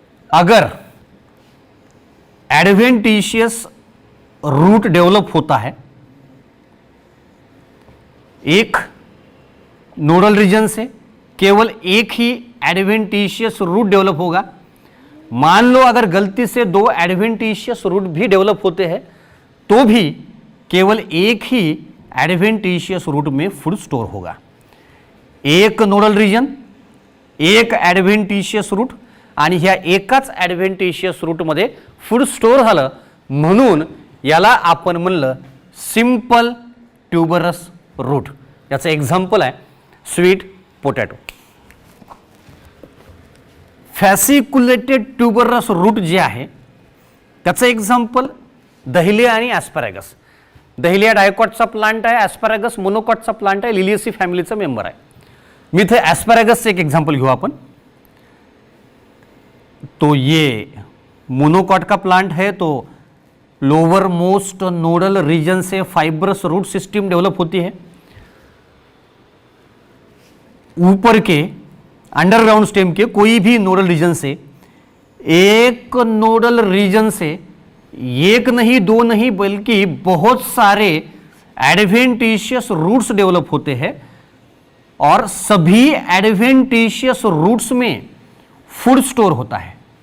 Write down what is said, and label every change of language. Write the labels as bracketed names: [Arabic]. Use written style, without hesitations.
[Hindi] अगर adventitious root develop होता है, एक नोडल रीजन से केवल एक ही एडवेंटिशियस रूट डेवलप होगा। मान लो अगर गलती से दो एडवेंटिशियस रूट भी डेवलप होते हैं तो भी केवल एक ही एडवेंटिशियस रूट में फूड स्टोर होगा। [Marathi] एक नोडल रीजन, एक एडवेंटिशियस रूट आणि ह्या एकाच एडवेंटिशियस रूट मध्ये फूड स्टोर झालं म्हणून याला आपण म्हणलं सिंपल ट्यूबरस रूट। याचं एक्झाम्पल आहे स्वीट पोटॅटो। फॅसिक्युलेटेड ट्यूबरस रूट जे आहे त्याचं एक्झाम्पल दहिलिया आणि ॲस्पॅरागस। दहिलिया डायकॉटचा प्लांट आहे, ॲस्पॅरागस मोनोकॉटचा प्लांट आहे, लिलिएसी फॅमिलीचा मेंबर आहे। मी इथे ॲस्पॅरागसचं एक एक्झाम्पल घेऊ आपण। [Hindi] तो ये मोनोकॉट का प्लांट है तो लोअर मोस्ट नोडल रीजन से फाइब्रस रूट सिस्टम डेवलप होती है। ऊपर के अंडरग्राउंड स्टेम के कोई भी नोडल रीजन से, एक नोडल रीजन से एक नहीं दो नहीं बल्कि बहुत सारे एडवेंटिशियस रूट्स डेवलप होते हैं और सभी एडवेंटिशियस रूट्स में फूड स्टोर होता है।